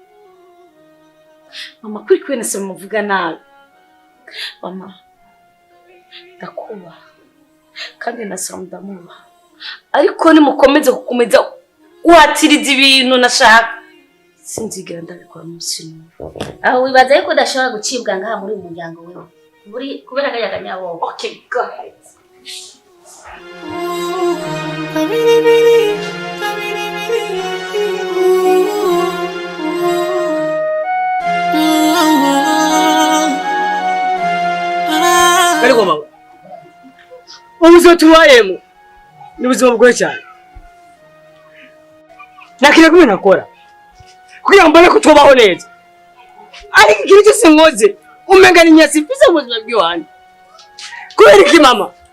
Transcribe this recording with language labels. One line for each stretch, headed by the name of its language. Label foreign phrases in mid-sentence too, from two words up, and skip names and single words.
Rundi: mama kuri kwene se muvuga nabi mama ndakuba kandi nasaba ndamuba ariko nimukomeze gukomeza watiriza ibintu nashaka sinzigera ndabikora musino aho wibaza yuko udashobora gucibwa ngaha muri uyu muryango wewe buri kubera akayaga nyabo.
English: Okay, go ahead.
Rundi: Ariko mama ubuzima tubayemo ni ubuzima bugoye cyane nakira kumwe nakora kugira ngo mbone ko tubaho neza ariko ikintu cyose nkoze umenga ni nyasi mfise ubuzima bw'iwanjye kubera iki mama